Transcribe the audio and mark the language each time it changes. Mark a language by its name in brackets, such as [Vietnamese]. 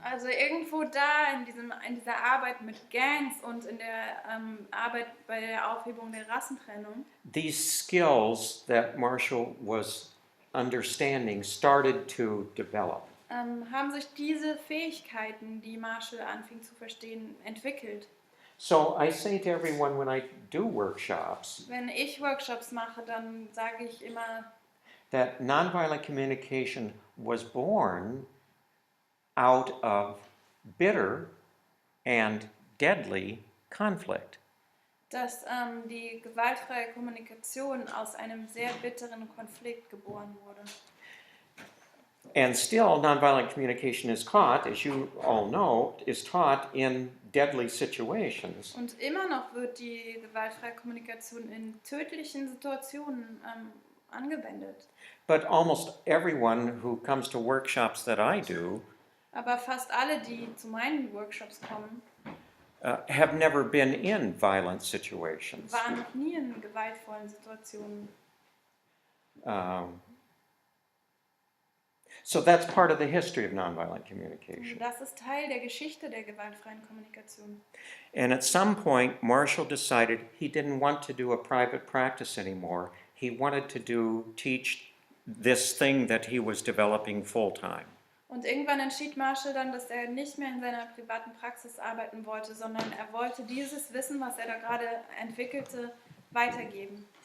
[German] Also irgendwo da in dieser Arbeit mit Gangs und in der Arbeit bei der Aufhebung der Rassentrennung, [English] these skills that Marshall was understanding started to develop. [German] haben sich diese Fähigkeiten, die Marshall anfing zu verstehen, entwickelt. [English] So I say to everyone when I do workshops [German] Wenn ich Workshops mache, dann sage ich immer, [English] that nonviolent communication was born out of bitter and deadly conflict. [German] dass die gewaltfreie Kommunikation aus einem sehr bitteren Konflikt geboren wurde. [English] And still, nonviolent communication is taught, as you all know, is taught in deadly situations. [German] Und immer noch wird die gewaltfreie Kommunikation in tödlichen Situationen angewendet. [English] But almost everyone who comes to workshops that I do [German] Aber fast alle, die zu meinen Workshops kommen, [English] have never been in violent situations. [German] waren noch nie in gewaltvollen Situationen. [English] So that's part of the history of nonviolent [German] Und [English] communication. [German] das ist Teil der Geschichte der gewaltfreien Kommunikation. [English] And at some point, Marshall decided he didn't want to do a private practice anymore. He wanted to teach this thing that he was developing full-time. [German] Und irgendwann entschied Marshall dann, dass er nicht mehr in seiner privaten Praxis arbeiten wollte, sondern er wollte dieses Wissen, was er da gerade entwickelte, weitergeben.